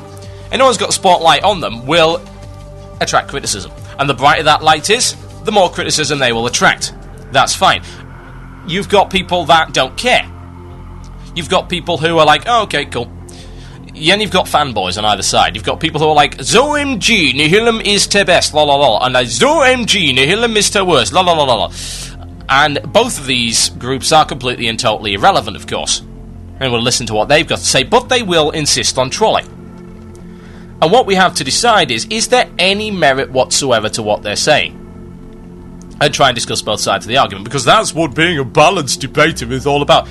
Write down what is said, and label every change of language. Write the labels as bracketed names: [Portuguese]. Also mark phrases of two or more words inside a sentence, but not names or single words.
[English] Anyone who's got a spotlight on them will attract criticism. And the brighter that light is, the more criticism they will attract. That's fine. You've got people that don't care. You've got people who are like, oh, okay, cool. Then you've got fanboys on either side. You've got people who are like, ZOMG, Nihilum is te best, la la la. And ZOMG, Nihilum is te worst, la la la la. And both of these groups are completely and totally irrelevant, of course. And we'll listen to what they've got to say, but they will insist on trolling. And what we have to decide is there any merit whatsoever to what they're saying? And try and discuss both sides of the argument, because that's what being a balanced debater is all about.